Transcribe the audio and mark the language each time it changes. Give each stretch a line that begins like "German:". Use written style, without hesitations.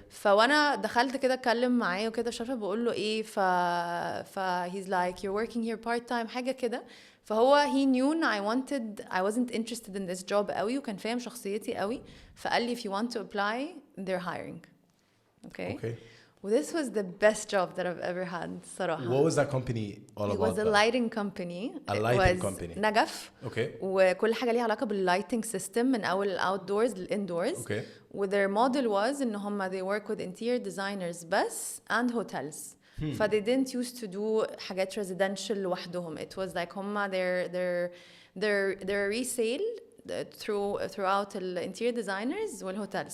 Arabic: فوانا دخلت كده اتكلم معاه وكده شافه بقول له ايه ف
English: he's like you're working here part time حاجه كده فهو he knew I wasn't interested in this job
Arabic: قوي وكان فاهم شخصيتي قوي فقال لي
English: if you want to apply they're hiring. Okay. This was the best job that I've ever had
Arabic: صراحة.
English: What was that company all about? It was a lighting company.
Arabic: نجف.
English: Okay.
Arabic: وكل حاجة ليها علاقة بال
English: lighting system
Arabic: من أول outdoors للindoors.
English: Okay. و their model was
Arabic: إن هم
English: they work with interior designers بس and hotels. ف they didn't used to do
Arabic: حاجات
English: residential
Arabic: لوحدهم.
English: It was like هم their resale throughout the interior designers والhotels.